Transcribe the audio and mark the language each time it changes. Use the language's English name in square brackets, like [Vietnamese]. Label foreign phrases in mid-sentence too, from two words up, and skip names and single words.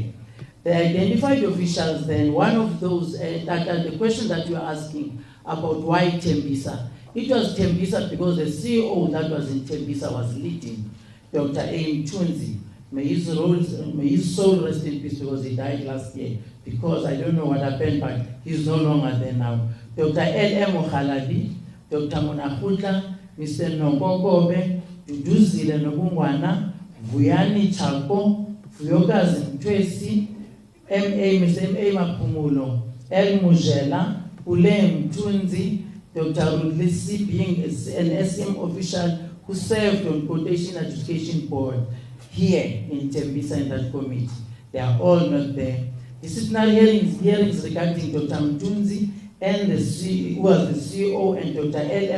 [English] The identified officials then, one of those, the question that you are asking about why Tembisa, it was Tembisa because the CEO that was in Tembisa was leading, Dr. A. Mtunzi. May his soul rest in peace because he died last year. Because I don't know what happened, but he's no longer there now. Dr. L.M. Okhalabi, Dr. Monahutla, Mr. Nongogobe, Duduzile Nobungwana, Vuyani Chako, Vuyokazi Mtwesi, Mr. M.A. Mapumulo, El Mujela, Ule Mtunzi, Dr. Rudlisi being an SM official who served on Quotation Education Board here in Tembisa in that committee. They are all not there. Disciplinary hearings regarding Dr. Mtunzi and who was the CEO, and Dr. L.M.